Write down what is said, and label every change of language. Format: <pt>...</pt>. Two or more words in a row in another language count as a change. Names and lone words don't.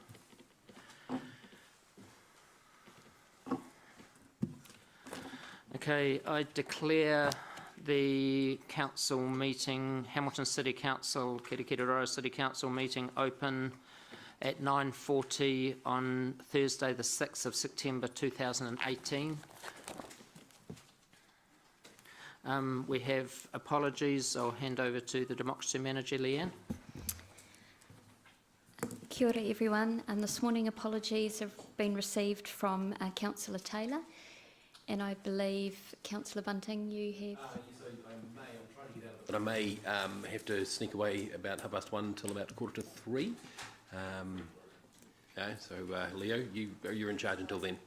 <en>Okay, I declare the council meeting, Hamilton City Council, Kirikiriroa City Council meeting open at 9:40 on Thursday the 6th of September 2018. We have apologies. I'll hand over to the Democracy Manager, Leanne.</en> <mi>Kia ora</mi> <en>everyone, and this morning apologies have been received from Councillor Taylor, and I believe Councillor Bunting you have... Yes, I may, I'm trying to get out, but I may have to sneak away about 1:30 until about 2:45. Yeah, so Leo, you're in charge until then.</en>